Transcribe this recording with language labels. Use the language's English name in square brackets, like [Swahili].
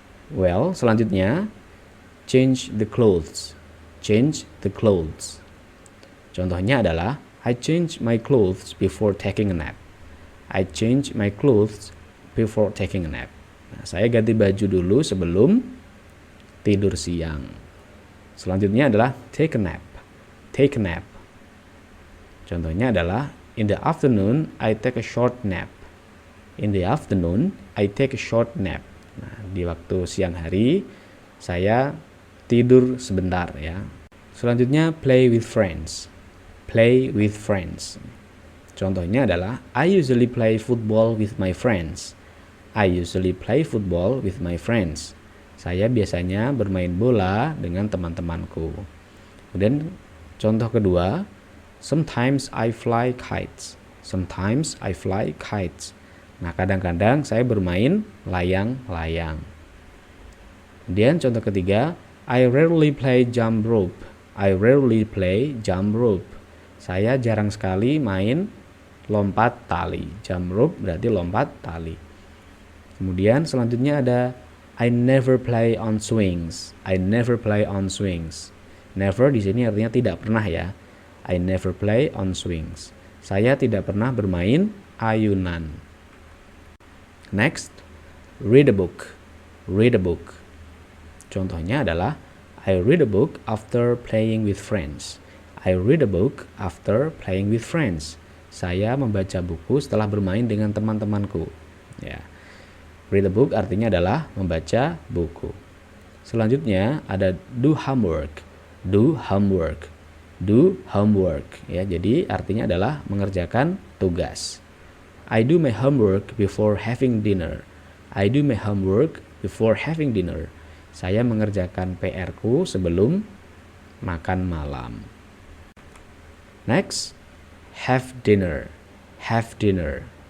[English] Well, [Indonesian] selanjutnya [English] change the clothes. Change the clothes. [Indonesian] Contohnya adalah [English] I change my clothes before taking a nap. I change my clothes before taking a nap. [Indonesian] Nah, saya ganti baju dulu sebelum tidur siang. Selanjutnya adalah [English] take a nap. Take a nap. [Indonesian] Contohnya adalah [English] in the afternoon I take a short nap. In the afternoon I take a short nap. [Indonesian] Nah, di waktu siang hari saya tidur sebentar, ya. Selanjutnya [English] play with friends. Play with friends. [Indonesian] Contohnya adalah [English] I usually play football with my friends. I usually play football with my friends. [Indonesian] Saya biasanya bermain bola dengan teman-temanku. Kemudian contoh kedua, [English] sometimes I fly kites. Sometimes I fly kites. [Indonesian] Nah, kadang-kadang saya bermain layang-layang. Kemudian contoh ketiga, [English] I rarely play jump rope. I rarely play jump rope. [Indonesian] Saya jarang sekali main lompat tali. [English] Jump rope [Indonesian] berarti lompat tali. Kemudian selanjutnya ada [English] I never play on swings. I never play on swings. [Indonesian] Never di sini artinya tidak pernah, ya. [English] I never play on swings. [Indonesian] Saya tidak pernah bermain ayunan. [English] Next, read a book. Read a book. Contohnya adalah I read a book after playing with friends. I read a book after playing with friends. [Indonesian] Saya membaca buku setelah bermain dengan teman-temanku. Ya. [English] Read a book [Indonesian] artinya adalah membaca buku. Selanjutnya ada [English] do homework. Do homework. Do homework. [Indonesian] Ya, jadi artinya adalah mengerjakan tugas. [English] I do my homework before having dinner. I do my homework before having dinner. [Indonesian] Saya mengerjakan PR-ku sebelum makan malam. [English] Next, have dinner. Have dinner.